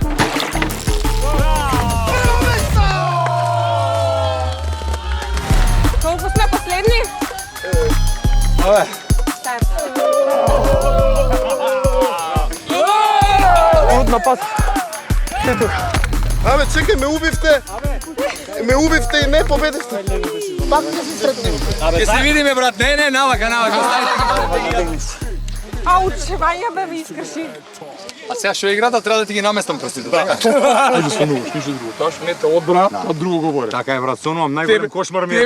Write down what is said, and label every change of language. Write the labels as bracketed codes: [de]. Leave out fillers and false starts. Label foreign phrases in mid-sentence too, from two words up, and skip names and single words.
[mk] Колко сме последни? Старт. Трудно пас. Абе, čekaj, me ubivte i ne pobediste. Pак да се сретнем. Ќе се видиме, брат. Не, навака. [bg] Ауч, Ваня бе ми изкрши. [mk] А сега што е играта, треба да ти ги наместам прстите, така? Ајде сонуваш, ништо друго. Таш мета одбрана, а друго говори. Така е, брат, сонувам, најголем кошмар ми е.